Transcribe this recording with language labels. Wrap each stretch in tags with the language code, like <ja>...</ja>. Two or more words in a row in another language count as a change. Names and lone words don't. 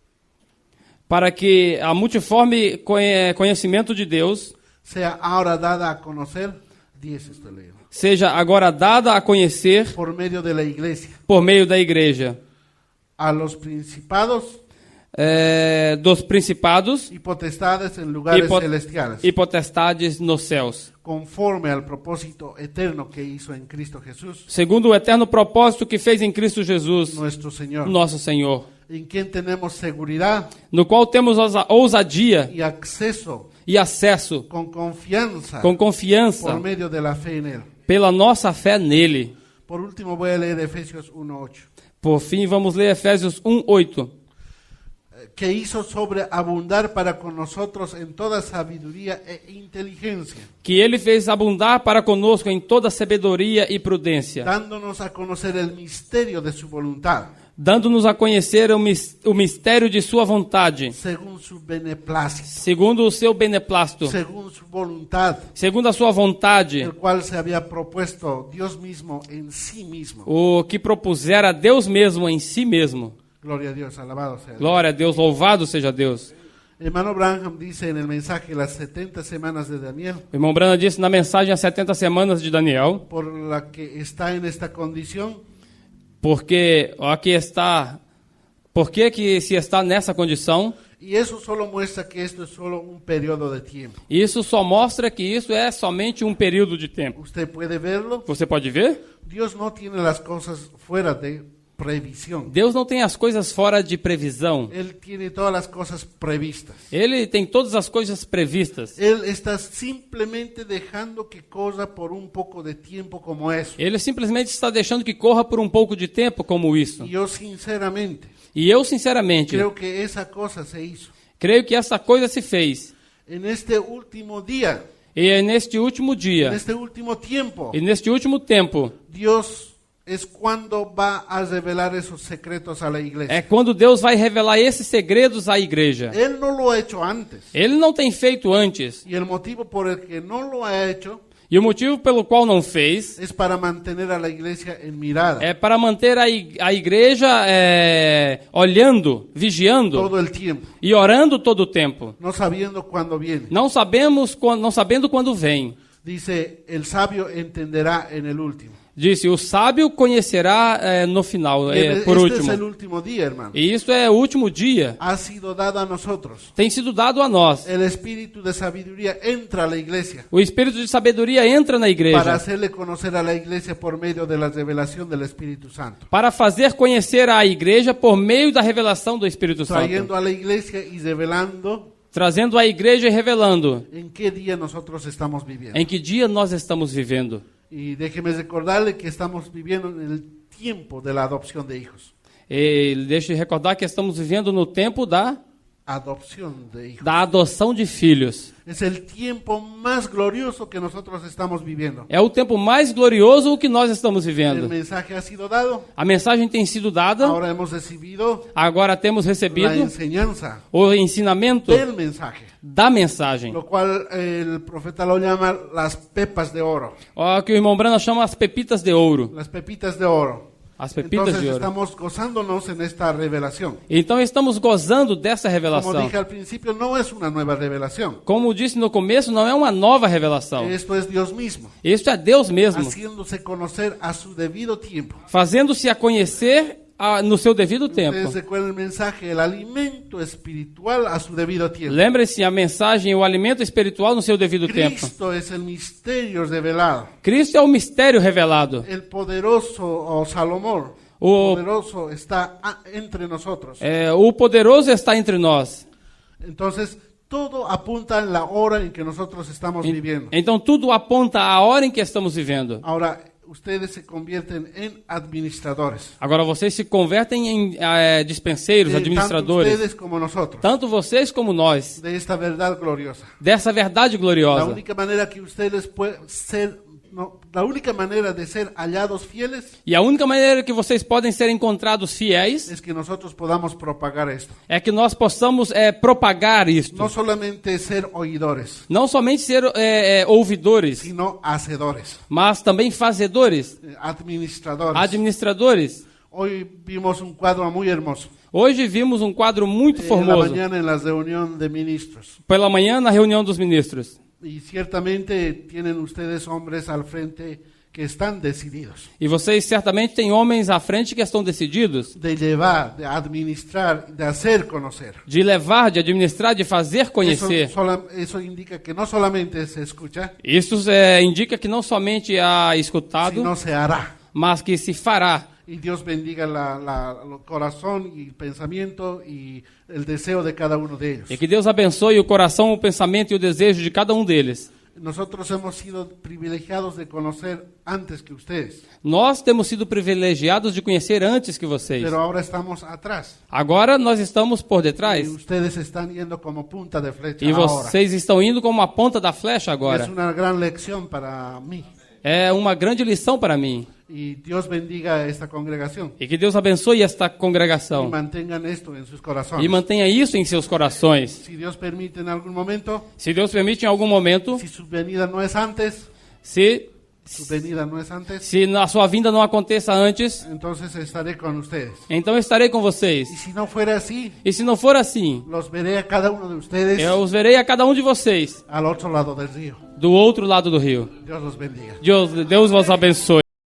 <pt>para que a multiforme conhecimento de Deus</pt> <es>sea ahora dada a conocer, 10 estoy leyendo,</es> <pt>seja agora dada a conhecer</pt> <es>por medio de la iglesia,</es> <pt>por meio da igreja,</pt> <es>a los principados</es> <pt>dos principados</pt> <es>y potestades en lugares celestiales,</es> <pt>e potestades nos céus,</pt> <es>conforme al propósito eterno que hizo en Cristo Jesús,</es> <pt>segundo o eterno propósito que fez em Cristo Jesus,</pt> <es>nuestro Señor,</es> <pt>nosso Senhor,</pt> <es>en quien tenemos seguridad</es> <pt>no qual temos ousadia</pt> <es>y acceso</es> <pt>e acesso</pt> <es>con confianza</es> <pt>com confiança</pt> <es>por medio de la fe en Él.</es> <pt>pela nossa fé nele.</pt> <es>Por último voy a leer Efesios 1:8.</es> <pt>Por fim, vamos ler Efésios 1:8.</pt> <es>que hizo sobreabundar para con nosotros en toda sabiduría e inteligencia,</es> <pt>que ele fez abundar para conosco em toda sabedoria e prudência,</pt> <es>dándonos a conocer el misterio de su voluntad,</es> <pt>dando-nos a conhecer o mistério de sua vontade,</pt> <es>según su beneplácito,</es> <pt>segundo o seu beneplácito,</pt> <es>según su voluntad,</es> <pt>segundo a sua vontade,</pt> <es>el cual se había propuesto Dios mismo en sí mismo.</es> <pt>o que propusera Deus mesmo em si mesmo.</pt> <es>Gloria a Dios, alabado sea Dios.</es> <pt>Glória a Deus, louvado seja Deus.</pt> <es>Hermano Branham dice en el mensaje las 70 semanas de Daniel,</es> <pt>O irmão Branham disse na mensagem As 70 Semanas de Daniel,</pt> <es>por la que está en esta condición,</es> <pt>porque aqui está, por que se está nessa condição?</pt> <es>y eso solo muestra que esto es solo un periodo de tiempo.</es> <pt>Isso só mostra que isso é somente um período de tempo.</pt> <es>¿Usted puede verlo?</es> <pt>Você pode ver?</pt> <es>Dios no tiene las cosas fuera de previsión.</es> <pt>Deus não tem as coisas fora de previsão.</pt> <es>Él tiene todas las cosas previstas.</es> <pt>Ele tem todas as coisas previstas.</pt> <es>Él está simplemente dejando que corra por un poco de tiempo como eso.</es> <pt>Ele simplesmente está deixando que corra por um pouco de tempo como isso.</pt> <es>Y yo sinceramente</es> <pt>E eu, sinceramente,</pt> <es>creo que esa cosa se hizo.</es> <pt>creio que essa coisa se fez.</pt> <es>En este último día,</es> <pt>E é neste último</pt> <es>en</es> <pt>dia,</pt> <es>este último tiempo,</es> <pt>e neste último tempo,</pt> <es>Dios es cuando va a revelar esos secretos a la iglesia.</es> <pt>é quando Deus vai revelar esses segredos à igreja.</pt> <es>Él no lo ha hecho antes.</es> <pt>Ele não tem feito antes.</pt> <es>Y el motivo por el que no lo ha hecho</es> <pt>E o motivo pelo qual não fez</pt> <es>es para mantener a la iglesia en mirada</es> <pt>é para manter a igreja olhando, vigiando</pt> <es>todo el tiempo,</es> <pt>e orando todo o tempo.</pt> <es>no sabiendo cuándo viene.</es> <pt>Não sabendo quando vem.</pt> <es>Dice, el sabio entenderá en el último.</es> <pt>Disse, o sábio conhecerá no final, por</pt> <es>Este es</es> <pt>último.</pt> <es>el último día, hermano.</es> <pt>E isso é o último dia.</pt> <es>Ha sido dado a nosotros.</es> <pt>Tem sido dado a nós.</pt> <es>El espíritu de sabiduría entra a la iglesia</es> <pt>O espírito de sabedoria entra na</pt> <es>para</es> <pt>igreja</pt> <es>hacerle conocer a la iglesia por medio de la revelación del Espíritu Santo,</es> <pt>para fazer conhecer a igreja por meio da revelação do Espírito</pt> <es>trayendo</es> <pt>Santo.</pt> <es>a la iglesia y revelando</es> <pt>Trazendo a igreja e revelando</pt> <es>en qué día nosotros estamos viviendo.</es> <pt>em que dia nós estamos vivendo.</pt> <es>Y déjeme recordarle que estamos viviendo en el tiempo de la adopción de hijos.</es> <pt>E deixe recordar que estamos vivendo no tempo da</pt> <es>Adopción de hijos.</es> <pt>adoção de filhos.</pt> <es>Es el tiempo más glorioso que nosotros estamos viviendo.</es> <pt>É o tempo mais glorioso que nós estamos</pt> <es>El</es> <pt>vivendo.</pt> <es>mensaje ha sido dado.</es> <pt>A mensagem tem sido dada,</pt> <es>Ahora hemos recibido</es> <pt>agora temos</pt> <es>la</es> <pt>recebido</pt> <es>enseñanza</es> <pt>o ensinamento</pt> <es>del mensaje,</es> <pt>da mensagem.</pt> <es>lo cual el profeta lo llama las pepas de oro.</es> <pt>Ó, que o irmão Branham chama as pepitas de ouro.</pt> <es>Las pepitas de oro.</es> <pt>As pepitas</pt> <es>Entonces</es> <pt>de ouro.</pt> <es>estamos gozándonos en esta revelación.</es> <pt>Então estamos gozando dessa</pt> <es>Como</es> <pt>revelação.</pt> <es>dije al principio, no es una nueva revelación.</es> <pt>Como disse no começo, não é uma nova revelação.</pt> <es>Esto es Dios mismo,</es> <pt>Isso é Deus mesmo,</pt> <es>haciéndose conocer a su debido tiempo.</es> <pt>fazendo-se a conhecer no seu devido tempo.</pt> <es>Ustedes recuerdan el mensaje, el alimento espiritual a su debido tiempo.</es> <pt>Lembre-se a mensagem, o alimento espiritual no seu devido tempo.</pt> <es>Cristo es el misterio revelado.</es> <pt>Cristo é o mistério revelado.</pt> <es>El poderoso o Salomón,</es> <pt>O-</pt> <es>poderoso está entre nosotros.</es> <pt>O poderoso está entre nós.</pt> <es>Entonces, todo apunta en la hora en que nosotros estamos viviendo.</es> <pt>Então tudo aponta à hora em que estamos vivendo.</pt> <es>Ahora, ustedes se convierten en administradores.</es> <pt>Agora vocês se convertem em dispenseiros,</pt> <es>Tanto</es> <pt>administradores.</pt> <es>ustedes como nosotros.</es> <pt>Tanto vocês como nós.</pt> <es>De esta verdad gloriosa.</es> <pt>Dessa verdade</pt> <es>La</es> <pt>gloriosa.</pt> <es>única manera que ustedes pueden ser, la única manera de ser hallados fieles</es> <pt>E a única maneira que vocês podem ser encontrados fiéis</pt> <es>es que nosotros podamos propagar esto.</es> <pt>é que nós possamos propagar isto.</pt> <es>No solamente ser oidores,</es> <pt>Não somente ser ouvidores,</pt> <es>sino hacedores,</es> <pt>mas também fazedores,</pt> <es>administradores.</es> <pt>administradores.</pt> <es>Hoy vimos un cuadro muy hermoso.</es> <pt>Hoje vimos um quadro muito</pt> <es>En la</es> <pt>formoso.</pt> <es>mañana en la reunión de ministros.</es> <pt>Pela manhã, na reunião dos ministros.</pt> <es>Y ciertamente tienen ustedes hombres al frente que están decididos</es> <pt>E vocês certamente têm homens à frente que estão decididos</pt> <es>de llevar, de administrar, de hacer conocer.</es> <pt>de levar, de administrar, de fazer conhecer.</pt> <es>Eso indica que no solamente se escucha,</es> <pt>Isso indica que não somente há escutado,</pt> <es>sino se hará.</es> <pt>mas que se fará.</pt> <es>Y Dios bendiga el corazón y el pensamiento y el deseo de cada uno de ellos.</es> <pt>E que Deus abençoe o coração, o pensamento e o desejo de cada um deles.</pt> <es>Nosotros hemos sido privilegiados de conocer antes que ustedes.</es> <pt>Nós temos sido privilegiados de conhecer antes que vocês.</pt> <es>Pero ahora estamos atrás.</es> <pt>Agora nós estamos por detrás.</pt> <es>Y ustedes están yendo como punta de flecha</es> <pt>E</pt> <es>ahora.</es> <pt>vocês estão indo como a ponta da flecha agora.</pt> <es>Es una gran lección para mí.</es> <pt>É uma grande lição para mim.</pt> <es>Y Dios bendiga esta congregación.</es> <pt>E que Deus abençoe esta</pt> <es>Y</es> <pt>congregação.</pt> <es>mantengan esto en sus corazones.</es> <pt>E mantenha isso em seus corações.</pt> <es>Si Dios permite en algún momento,</es> <pt>Se Deus permite, em algum momento,</pt> <es>si su venida no es antes,</es> <pt>se a sua vinda não aconteça antes,</pt> <es>entonces estaré con ustedes.</es> <pt>então eu estarei com vocês.</pt> <es>Y si no fuera así,</es> <pt>E se não for assim,</pt> <es>los veré a cada uno de ustedes</es> <pt>eu os verei a cada um de vocês</pt> <es>al otro lado del río.</es> <pt>do outro lado do rio.</pt> <es>Dios los bendiga.</es> <pt>Deus vos abençoe.</pt>